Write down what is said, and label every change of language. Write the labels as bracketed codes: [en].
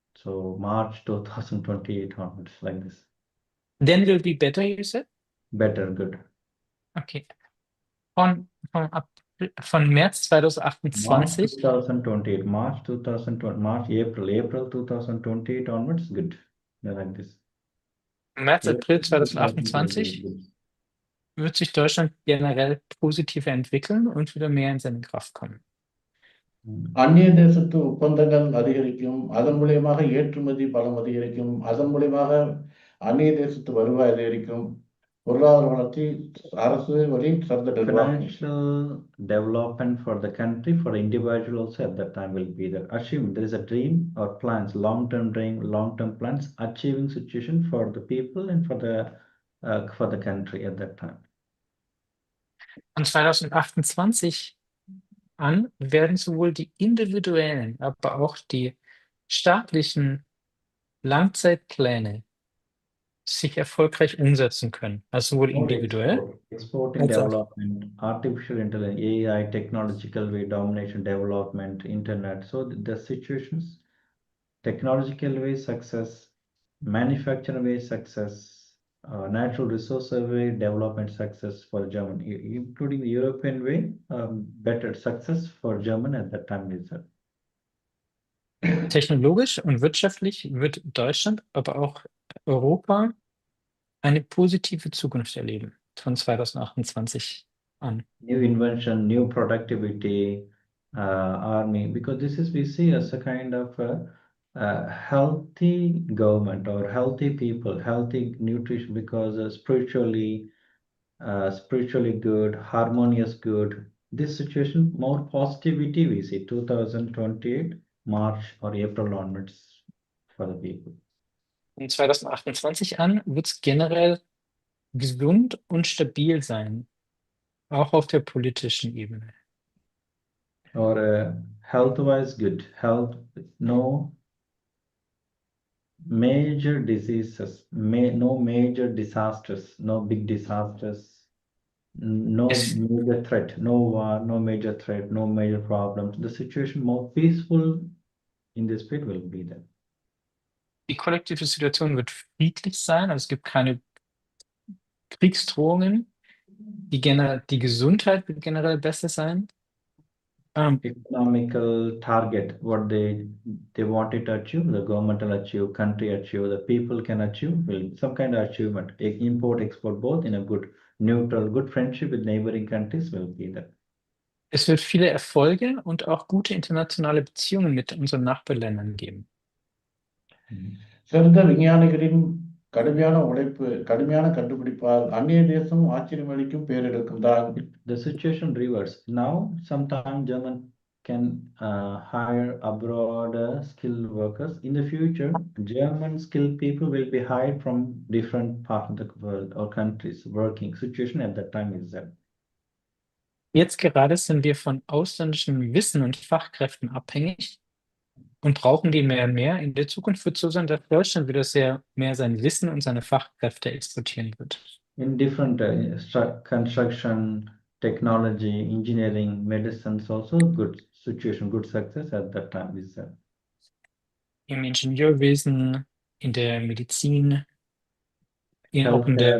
[en] So March 2028 onwards, like this. Then will be better, you said? Better, good. [de] Okay. Von März 2028. [en] March 2028, April 2028 onwards, good. Yeah, like this. [de] März, April 2028 wird sich Deutschland generell positiver entwickeln und wieder mehr in seine Kraft kommen. [ta] அந்நிய தேசத்து ஒப்பந்தங்கள் அதிகரிக்கும். அதன் மூலியமாக ஏற்றுமதி பலம் அதிகரிக்கும். அதன் மூலியமாக அந்நிய தேசத்து வருவாய் அதிகரிக்கும். பொருளாதார வளர்ச்சி அரசு வழி சிறந்த நிர்வாகம். [en] Financial development for the country, for the individual also at that time will be there. Assume there is a dream or plans, long-term dream, long-term plans, achieving situation for the people and for the country at that time. [de] Von 2028 an werden sowohl die individuellen, aber auch die staatlichen Langzeitpläne sich erfolgreich umsetzen können. Also sowohl individuell [en] Exporting [de] als auch [en] development, artificial intelligence, AI, technological way, domination, development, internet. So the situations, technological way success, manufacturing way success, natural resource way development success for German, including the European way, better success for German at that time is that. [de] technologisch und wirtschaftlich wird Deutschland, aber auch Europa eine positive Zukunft erleben von 2028 an. [en] New invention, new productivity, army, because this is we see as a kind of healthy government or healthy people, healthy nutrition, because spiritually good, harmonious good. This situation, more positivity we see 2028 March or April onwards for the people. [de] Von 2028 an wird es generell gesund und stabil sein, auch auf der politischen Ebene. [en] Or health-wise good, health, no major diseases, no major disasters, no big disasters, no [de] Es- [en] major threat, no war, no major threat, no major problems. The situation more peaceful in this bit will be there. [de] Die kollektive Situation wird friedlich sein, also es gibt keine Kriegsdrohungen. Die Gesundheit wird generell besser sein. [en] Economical target, what they wanted to achieve, the government will achieve, country achieve, the people can achieve, will some kind of achievement. Import, export, both in a good, neutral, good friendship with neighboring countries will be there. [de] Es wird viele Erfolge und auch gute internationale Beziehungen mit unseren Nachbarländern geben. [ta] சிறந்த விஞ்ஞானிகளின் கடுமையான உழைப்பு, கடுமையான கண்டுபிடிப்பால் அந்நிய தேசம் ஆச்சரியமளிக்கும் பேரெடுக்கும் தான். [en] The situation reverse. Now, sometime German can hire abroad skilled workers. In the future, German skilled people will be hired from different parts of the world or countries working. Situation at that time is that. [de] Jetzt gerade sind wir von ausländischen Wissen und Fachkräften abhängig und brauchen die mehr und mehr. In der Zukunft wird es so sein, dass Deutschland wieder mehr sein Wissen und seine Fachkräfte exportieren wird. [en] In different construction, technology, engineering, medicines, also good situation, good success at that time is that. [de] Im Ingenieurwesen, in der Medizin, auch in der